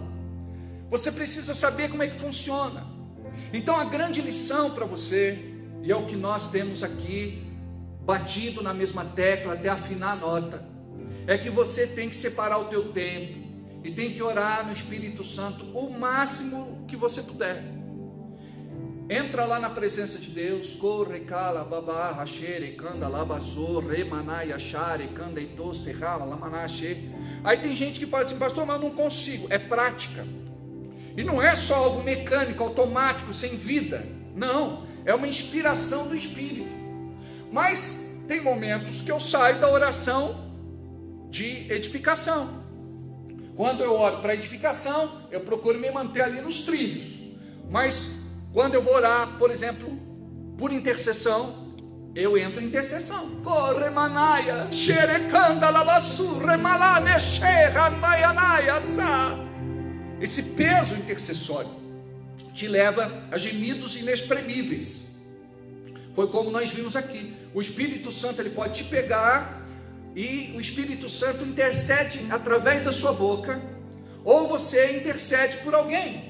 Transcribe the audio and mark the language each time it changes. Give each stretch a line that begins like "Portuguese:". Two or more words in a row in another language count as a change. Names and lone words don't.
Portuguese: Você precisa saber como é que funciona. Então a grande lição para você, e é o que nós temos aqui, batido na mesma tecla até afinar a nota, é que você tem que separar o teu tempo e tem que orar no Espírito Santo o máximo que você puder. Entra lá na presença de Deus, corre, cala, babá, rachere, canda, labassou, remanai, achare, canda, itos, terrala, lamanache. Aí tem gente que fala assim, pastor, mas eu não consigo. É prática. E não é só algo mecânico, automático, sem vida. Não, é uma inspiração do Espírito. Mas tem momentos que eu saio da oração de edificação. Quando eu oro para edificação, eu procuro me manter ali nos trilhos. Mas quando eu vou orar, por exemplo, por intercessão, eu entro em intercessão. Corre manaia, xerecanda labassu, remalane, xerantaianaia, sa. Esse peso intercessório te leva a gemidos inexprimíveis. Foi como nós vimos aqui. O Espírito Santo, ele pode te pegar e o Espírito Santo intercede através da sua boca, ou você intercede por alguém.